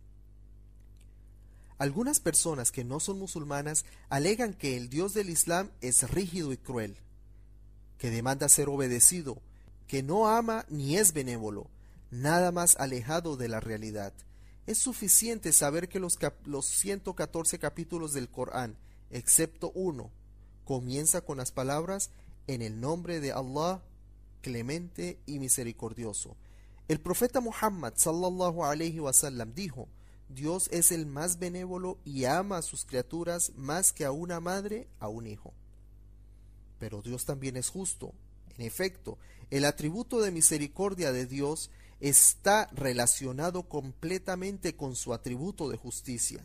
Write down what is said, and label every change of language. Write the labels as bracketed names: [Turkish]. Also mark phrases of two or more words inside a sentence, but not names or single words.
[Spanish] Algunas personas que no son musulmanas alegan que el Dios del Islam es rígido y cruel, que demanda ser obedecido, que no ama ni es benévolo, nada más alejado de la realidad. Es suficiente saber que los 114 capítulos del Corán, excepto uno, comienza con las palabras: en el nombre de Allah, clemente y misericordioso. El profeta Muhammad [Arabic] صلى الله عليه وسلم [Spanish] dijo: Dios es el más benévolo y ama a sus criaturas más que a una madre a un hijo. Pero Dios también es justo. En efecto, el atributo de misericordia de Dios está relacionado completamente con su atributo de justicia.